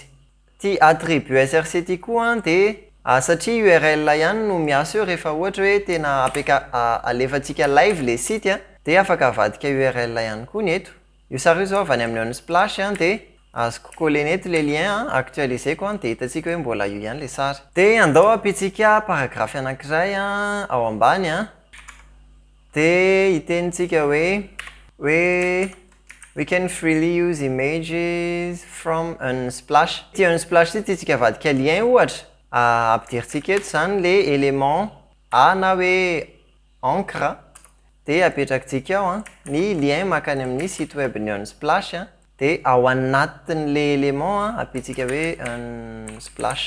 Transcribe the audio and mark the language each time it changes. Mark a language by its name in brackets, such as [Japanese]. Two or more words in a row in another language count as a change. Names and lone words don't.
[Malagasy] Ty attribut src ty koa dia satria URL ihany no miasa eo rehefa ohatra hoe tena alefantsika live [French] le site [Malagasy] dia afaka avadika URL ihany koa ny eto. Io sary io zao avy any amin'ny Unsplash dia azoko coller eto [French] le lien [Malagasy] actualiseko dia hitantsika hoe mbola io ihany le sary. Dia andao apitsika paragraphe anankiray ao ambany dia hitenitsika hoe [English] we can freely use images from Unsplash. [Malagasy] Ty Unsplash ty tsika avadika lien ohatra ampidiritsika eto zany le élément na hoe encre dia apetrakintsika ao ny lien makany amin'ny [French] site web [Malagasy] ny Unsplash dia ao anatin'le élément apetsika hoe Unsplash.